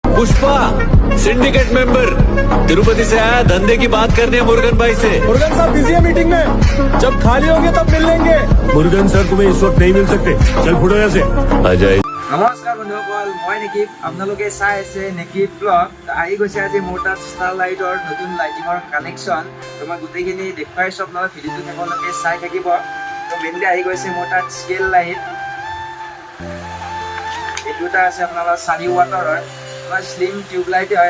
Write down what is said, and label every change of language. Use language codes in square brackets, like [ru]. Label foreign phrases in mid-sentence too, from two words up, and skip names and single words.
[hi] पुष्पा सिंडिकेट मेंबर तिरुपति से आया, धंधे की बात करनी है मुरुगन भाई से। मुरुगन साहब बिजी है मीटिंग में, जब खाली होंगे तब मिल लेंगे। मुरुगन सर तुम्हें इस वक्त नहीं मिल सकते, चल फुटो यहाँ से। अजय [as] নমস্কাৰ বন্ধুসকল, মই নেকিব। আপোনালোকে চাই আছে নেকিব ব্লগ। আহি গৈছে আজি মোৰ তাত ষ্টাৰ লাইটৰ নতুন লাইটিঙৰ কালেকশ্যন। তো মই গোটেইখিনি দেখুৱাইছোঁ, আপোনালোকে ভিডিঅ'টো শেষলৈকে চাই থাকিব। তো মেইনলি আহি গৈছে মোৰ তাত [en] scale light. [as] এইটো এটা আছে আপোনালোকৰ 4 ৱাটৰ, তোমাৰ [en] slim tube light [as] হয়।